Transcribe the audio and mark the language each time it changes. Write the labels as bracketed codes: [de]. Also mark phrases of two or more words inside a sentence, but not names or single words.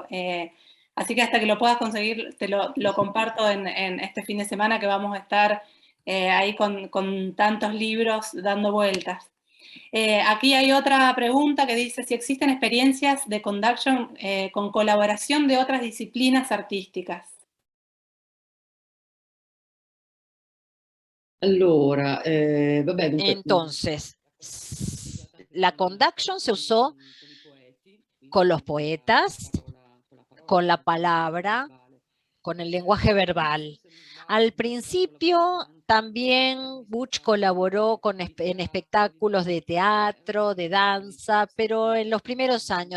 [es] Así que hasta que lo puedas conseguir, te lo comparto en este fin de semana que vamos a estar ahí con tantos libros dando vueltas. Aquí hay otra pregunta que dice si existen experiencias de conduction con colaboración de otras disciplinas artísticas. [it] Allora, vabbè, dunque, [es] Entonces, la conduction se usó con los poetas, con la palabra, con el lenguaje verbal. Al principio también Butch colaboró en espectáculos de teatro, de danza, pero en los primeros años.